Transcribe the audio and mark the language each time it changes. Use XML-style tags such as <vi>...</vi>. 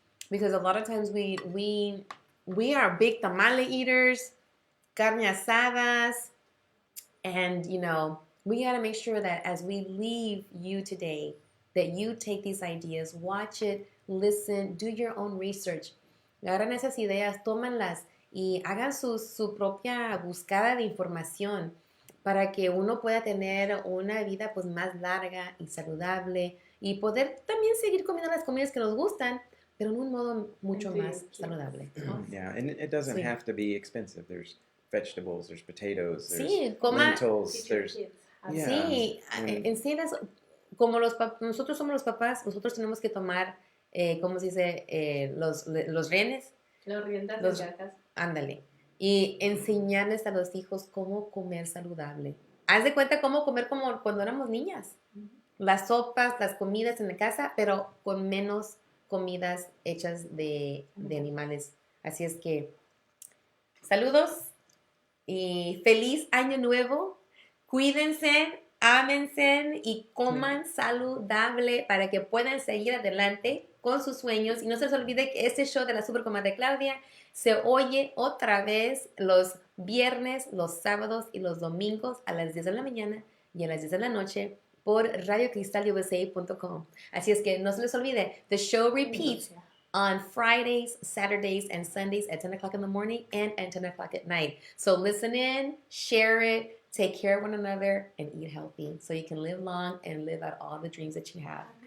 <en>Because a lot of times we are big tamale eaters, carne asadas, and you know, we got to make sure that as we leave you today, that you take these ideas, watch it, listen, do your own research.</en> <es>Agarran esas ideas, tómanlas y hagan su propia buscada de información para que uno pueda tener una vida pues más larga y saludable y poder también seguir comiendo las comidas que nos gustan, pero en un modo mucho más saludable.</es> <en>Yeah, and it doesn't</en> <es>Sí.</es> <en>have to be expensive. There's vegetables, there's potatoes, there's</en> <es>Sí, coma.</es> <en>lentils, there's yeah.</en> <es>Sí, en sí, como nosotros somos los papás, nosotros tenemos que tomar, ¿cómo se dice? Los renes. Los riendas de vacas. Ándale. Y enseñarles a los hijos cómo comer saludable. Haz de cuenta cómo comer como cuando éramos niñas. Las sopas, las comidas en la casa, pero con menos comidas hechas de animales. Así es que, saludos y feliz año nuevo. Cuídense, ámense y coman saludable para que puedan seguir adelante con sus sueños. Y no se les olvide que este show de la Super Comadre Claudia se oye otra vez los viernes, los sábados y los domingos a las 10 de la mañana y a las 10 de la noche por radiocristalUSA.com. Así es que no se les olvide,</es> <en>the show repeats on Fridays, Saturdays, and Sundays at 10 o'clock in the morning and at 10 o'clock at night. So listen in, share it, take care of one another, and eat healthy so you can live long and live out all the dreams that you have.</en>